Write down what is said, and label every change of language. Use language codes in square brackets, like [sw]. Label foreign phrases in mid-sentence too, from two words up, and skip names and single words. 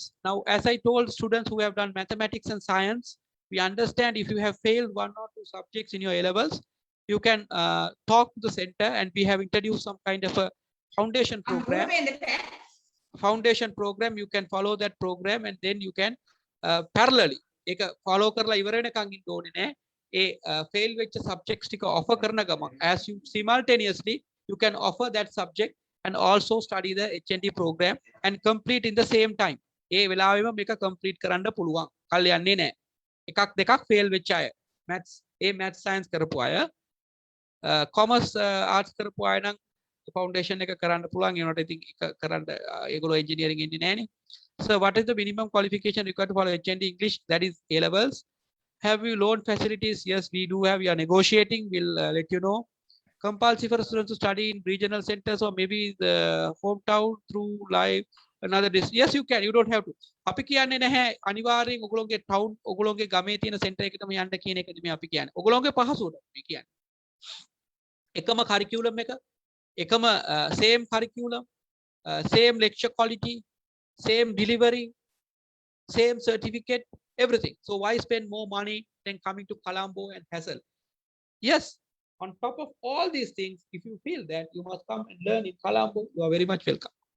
[en] Now, as I told students who have done mathematics and science, we understand if you have failed 1 or 2 subjects in your A levels, you can talk to the center, and we have introduced some kind of a foundation program. Foundation program, you can follow that program, and then you can parallelly follow [si] කරලා ඉවර වෙනකන් ඉන්න ඕනේ නෑ. ඒ fail වෙච්ච subjects ටික offer කරන ගමන් [en] as you simultaneously you can offer that subject and also study the HND program and complete in the same time. [si] ඒ වෙලාවෙම මේක complete කරන්න පුළුවන්. කල් යන්නේ නෑ. එකක් දෙකක් fail වෙච්ච අය. [en] maths maths science [si] කරපු අය [en] commerce arts [si] කරපු අය නම් foundation එක කරන්න පුළුවන්. ඒනට ඉතින් කරන්න ඒගොල්ලෝ engineering ඉන්නේ නෑනේ. [en] So what is the minimum qualification required for HND English? That is A levels. Have you loan facilities? Yes, we do have. We are negotiating. We'll let you know. Compulsory for students to study in regional centers or maybe the hometown through live another district. Yes, you can. You don't have to. [si] අපි කියන්නේ නැහැ අනිවාර්යෙන් ඔයගොල්ලෝගේ town ඔයගොල්ලෝගේ ගමේ තියෙන center එකටම යන්න කියන එක නෙමෙයි අපි කියන්නේ. ඔයගොල්ලෝගේ පහසුවට මේ කියන්නේ. එකම curriculum එක, එකම [en] same curriculum, same lecture quality, same delivery, same certificate, everything. So why spend more money than coming to Colombo and hassle? Yes, on top of all these things, if you feel that you must come and learn in Colombo, you are very much welcome.